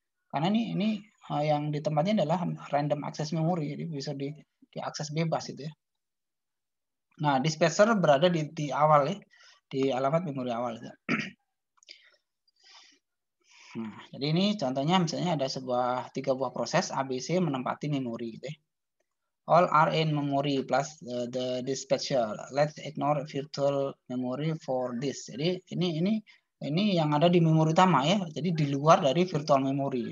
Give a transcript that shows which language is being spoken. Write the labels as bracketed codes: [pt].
[id] Karena ini yang di tempatnya adalah random access memory, jadi bisa diakses bebas itu ya. Nah, dispatcher berada di awal ya, di alamat memori awal. Gitu. Nah, jadi ini contohnya misalnya ada 3 buah proses ABC menempati memori gitu ya. [en] All are in memory plus the dispatcher. Let's ignore virtual memory for this. [id] Jadi ini yang ada di memori utama ya. Jadi di luar dari virtual memory.